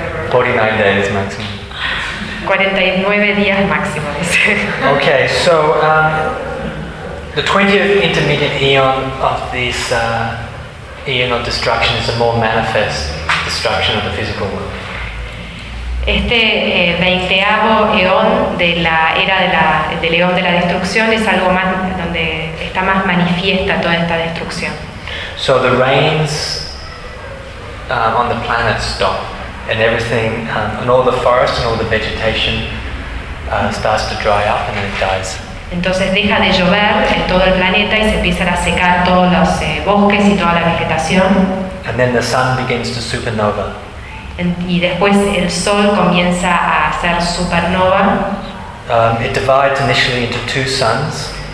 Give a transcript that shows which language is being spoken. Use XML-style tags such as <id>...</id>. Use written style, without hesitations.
<en>49 days maximum.</en> <es>49 días máximo.</es> <en>Okay, so the 20th intermediate eon of this eon of destruction is a more manifest destruction of the physical world.</en> <es>Este 20avo eón de la era de la, del eón de la destrucción es algo más donde está más manifiesta toda esta destrucción.</es> <en>So the rains on the planet stop, and everything, and all the forest and all the vegetation starts to dry up and it dies.</en> <es>Entonces deja de llover en todo el planeta y se empiezan a secar todos los bosques y toda la vegetación.</es> <en>And then the sun begins to supernova.</en> <es>Y después el sol comienza a hacer supernova.</es> <en>It divides initially into two suns.</en>